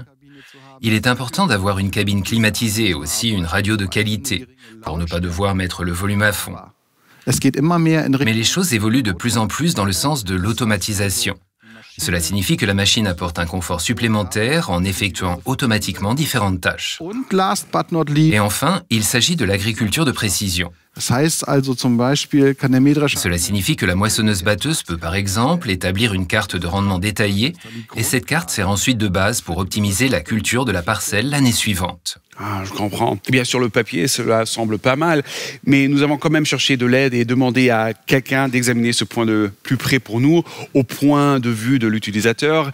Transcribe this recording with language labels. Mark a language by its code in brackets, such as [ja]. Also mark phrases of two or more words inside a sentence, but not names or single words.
[fr] Il est important d'avoir une cabine climatisée et aussi une radio de qualité, pour ne pas devoir mettre le volume à fond. Mais les choses évoluent de plus en plus dans le sens de l'automatisation. Cela signifie que la machine apporte un confort supplémentaire en effectuant automatiquement différentes tâches. Et enfin, il s'agit de l'agriculture de précision. [de] Das heißt also zum Beispiel kann der Mähdrescher [fr] Cela signifie que la moissonneuse-batteuse peut par exemple établir une carte de rendement détaillée et cette carte sert ensuite de base pour optimiser la culture de la parcelle l'année suivante. Ah, je comprends. Eh bien, sur le papier, cela semble pas mal, mais nous avons quand même cherché de l'aide et demandé à quelqu'un d'examiner ce point de plus près pour nous, au point de vue de l'utilisateur.